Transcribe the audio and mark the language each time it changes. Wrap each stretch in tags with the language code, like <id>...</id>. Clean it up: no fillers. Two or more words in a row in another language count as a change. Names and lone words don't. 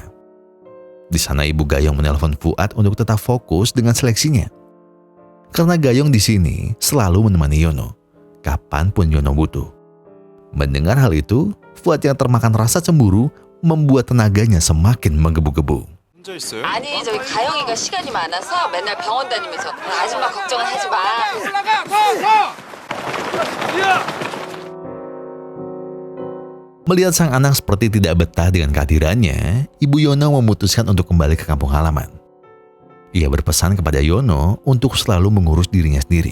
<id>Di sana ibu Gayong menelpon Fuad untuk tetap fokus dengan seleksinya. Karena Gayong di sini selalu menemani Yono, kapanpun Yono butuh. Mendengar hal itu, Fuad yang termakan rasa cemburu membuat tenaganya semakin menggebu-gebu.</id> <ko>혼자 있어요? 아니 저기 가영이가 시간이 많아서 맨날 병원 다니면서 아줌마 걱정은 하지 마.</ko> <id>Melihat sang anak seperti tidak betah dengan kehadirannya, Ibu Yono memutuskan untuk kembali ke kampung halaman. Ia berpesan kepada Yono untuk selalu mengurus dirinya sendiri.</id>